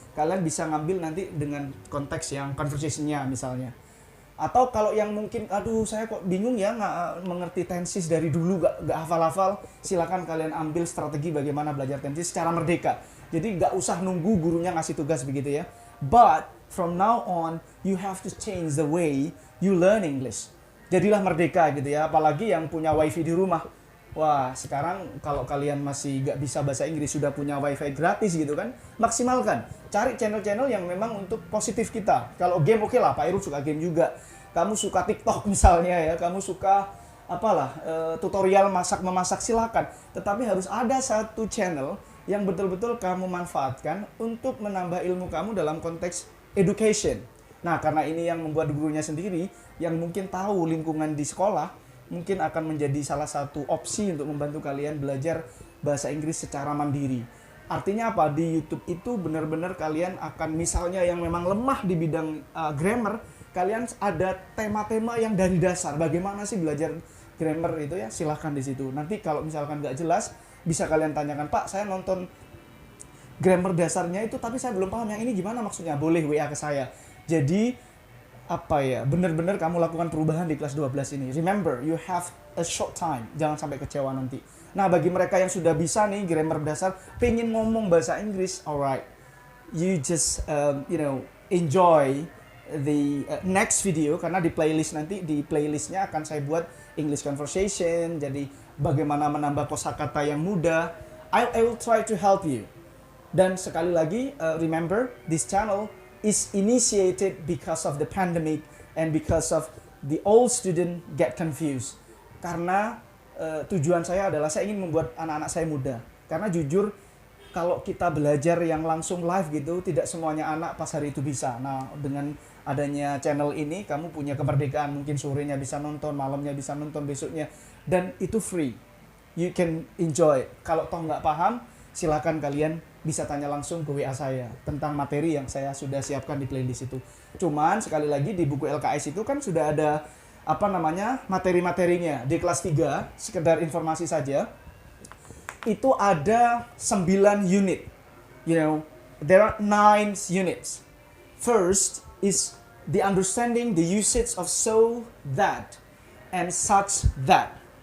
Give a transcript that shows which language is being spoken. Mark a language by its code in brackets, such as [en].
[id] Kalian bisa ngambil nanti dengan konteks yang conversation-nya misalnya. Atau kalau yang mungkin, aduh saya kok bingung ya nggak mengerti tenses dari dulu, nggak hafal-hafal, silakan kalian ambil strategi bagaimana belajar tenses secara merdeka. Jadi nggak usah nunggu gurunya ngasih tugas begitu ya. [en] But from now on, you have to change the way you learn English. [id] Jadilah merdeka gitu ya, apalagi yang punya wifi di rumah. Wah, sekarang kalau kalian masih gak bisa bahasa Inggris, sudah punya wifi gratis gitu kan, maksimalkan. Cari channel-channel yang memang untuk positif kita. Kalau game oke lah, Pak Irul suka game juga. Kamu suka TikTok misalnya ya, kamu suka tutorial masak-memasak, silakan. Tetapi harus ada satu channel yang betul-betul kamu manfaatkan untuk menambah ilmu kamu dalam konteks education. Nah, karena ini yang membuat gurunya sendiri, yang mungkin tahu lingkungan di sekolah, mungkin akan menjadi salah satu opsi untuk membantu kalian belajar bahasa Inggris secara mandiri. Artinya apa? Di YouTube itu benar-benar kalian akan, misalnya yang memang lemah di bidang grammar, kalian ada tema-tema yang dari dasar. Bagaimana sih belajar grammar itu ya? Silahkan di situ. Nanti kalau misalkan nggak jelas, bisa kalian tanyakan, Pak, saya nonton grammar dasarnya itu, tapi saya belum paham yang ini gimana maksudnya. Boleh WA ke saya. Jadi benar-benar kamu lakukan perubahan di kelas 12 ini. [en] Remember, you have a short time. [id] Jangan sampai kecewa nanti. Nah, bagi mereka yang sudah bisa nih grammar dasar, pengen ngomong bahasa Inggris, alright, you just enjoy the next video, karena di playlist nanti, di playlistnya akan saya buat English conversation. Jadi bagaimana menambah kosakata yang mudah. I will try to help you. [en] Dan sekali lagi, remember, this channel is initiated because of the pandemic and because of the old student get confused. [id] Karena tujuan saya adalah saya ingin membuat anak-anak saya muda. Karena jujur, kalau kita belajar yang langsung live gitu, tidak semuanya anak pas hari itu bisa. Nah, dengan adanya channel ini, kamu punya kemerdekaan. Mungkin sorenya bisa nonton, malamnya bisa nonton, besoknya. Dan itu free. You can enjoy. Kalau toh nggak paham, silakan kalian bisa tanya langsung ke WA saya tentang materi yang saya sudah siapkan di playlist itu. Cuman sekali lagi di buku LKS itu kan sudah ada materi-materinya. Di kelas 3, sekedar informasi saja, itu ada 9 unit. [en] There are 9 units. First is the understanding the usage of so, that, and such that.